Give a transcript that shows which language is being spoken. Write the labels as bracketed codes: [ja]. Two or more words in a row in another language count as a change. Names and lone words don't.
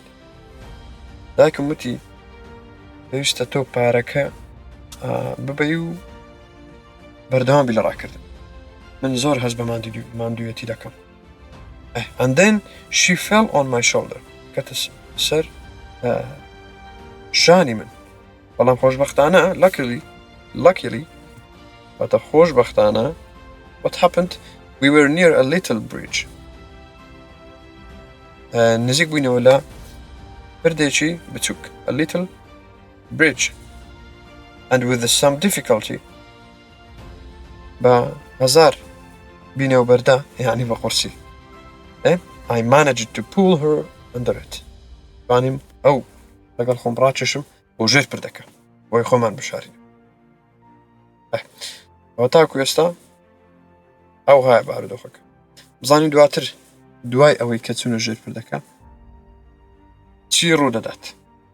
[ckb] دایکم وتی پێویستە تۆ پارەکە ببەی و بەردەوام بی لە ڕاکردن. من زۆر هەست بە ماندوویەتی دەکەم. [en] And then she fell on my shoulder. [ckb] کەتە سەر شانی من. بەڵام خۆشبەختانە luckily واتە خۆشبەختانە [en] what happened? We were near a little bridge. [ckb] نزیک بووینەوە لە پردێکی بچووک. [en] A little bridge. And with some difficulty [ckb] بە هەزار بینەوە بەردا یعنی بە قورسی. [en] I managed to pull her under it. [ckb] توانیم ئەو لەگەڵ خۆم ڕاکێشم بۆ ژێر پردەکە بۆی خۆمان بشارین. ئەوە تاکو ئێستا ئەو هایە بارودۆخەکە. بزانین دواتر دوای ئەوەی کە چوونە ژێر پردەکە چی ڕوو دەدات.